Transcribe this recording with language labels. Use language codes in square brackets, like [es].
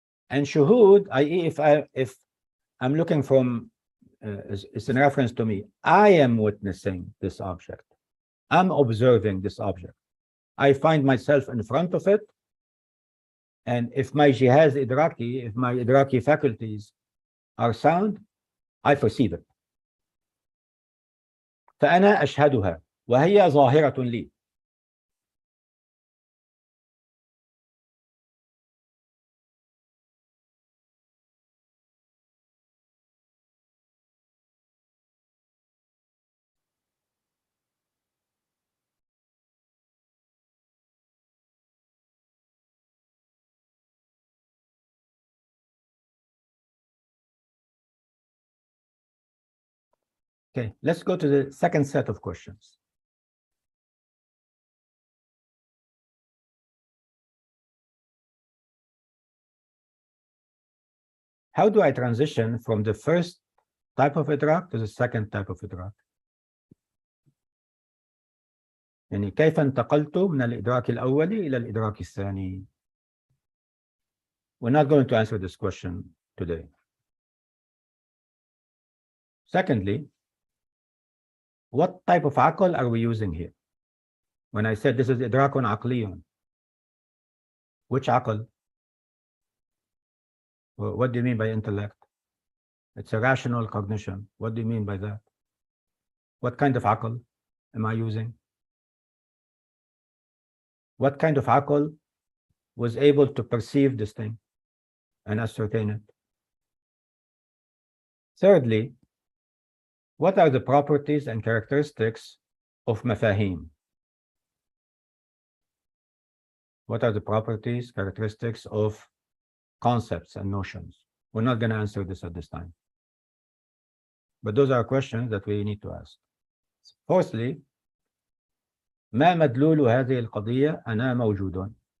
[en] And shuhud, i.e., if I'm looking from, it's in reference to me. I am witnessing this object. I'm observing this object. I find myself in front of it. And if my jihaz idraki, if my idraki faculties are sound, I perceive it. [ar] فأنا أشهدها وهي ظاهرة لي. [en] Okay, let's go to the second set of questions. How do I transition from the first type of idrak to the second type of idrak? [ar] يعني كيف انتقلت من الإدراك الأولي إلى الإدراك الثاني? [en] We're not going to answer this question today. Secondly, what type of aql are we using here? When I said this is idrakun aqliyun, which aql? What do you mean by intellect? It's a rational cognition. What do you mean by that? What kind of aql am I using? What kind of aql was able to perceive this thing and ascertain it? Thirdly, what are the properties and characteristics of mafahim? What are the properties, characteristics of concepts and notions? We're not going to answer this at this time. But those are questions that we need to ask. Fourthly, [ar] ما مدلول هذه القضية أنا موجود.